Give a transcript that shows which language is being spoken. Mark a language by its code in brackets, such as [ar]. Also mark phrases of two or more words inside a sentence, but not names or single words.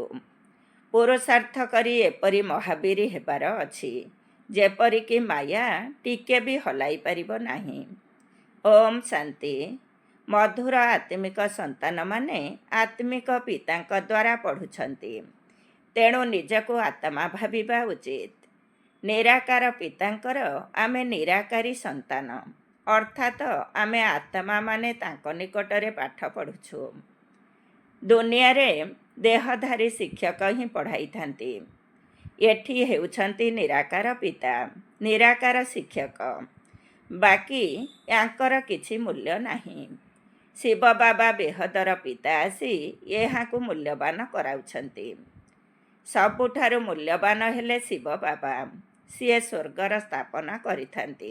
[or] ପୁରୁଷାର୍ଥ କରି ଏପରି ମହାବୀର ହେବାର ଅଛି ଯେପରି କି ମାୟା ଟିକେ ଭି ହଲାଇ ପାରିବ ନାହିଁ। ଓମ ଶାନ୍ତି। ମଧୁର ଆତ୍ମିକ ସନ୍ତାନ ମାନେ ଆତ୍ମିକ ପିତାଙ୍କ ଦ୍ୱାରା ପଢ଼ୁଛନ୍ତି, ତେଣୁ ନିଜକୁ ଆତ୍ମା ଭାବିବା ଉଚିତ। ନିରାକାର ପିତାଙ୍କର ଆମେ ନିରାକାରୀ ସନ୍ତାନ, ଅର୍ଥାତ ଆମେ ଆତ୍ମା ମାନେ ତାଙ୍କ ନିକଟରେ ପାଠ ପଢ଼ୁଛୁ। ଦୁନିଆ ରେ ଦେହଧାରୀ ଶିକ୍ଷକ ହିଁ ପଢ଼ାଇ ଥାନ୍ତି। ଏଠି ହେଉଛନ୍ତି ନିରାକାର ପିତା, ନିରାକାର ଶିକ୍ଷକ, ବାକି ଯାଙ୍କର କିଛି ମୂଲ୍ୟ ନାହିଁ। ଶିବ ବାବା ବେହଦର ପିତା ଆସି ଏହାକୁ ମୂଲ୍ୟବାନ କରାଉଛନ୍ତି। ସବୁଠାରୁ ମୂଲ୍ୟବାନ ହେଲେ ଶିବ ବାବା। ସିଏ ସ୍ୱର୍ଗର ସ୍ଥାପନା କରିଥାନ୍ତି।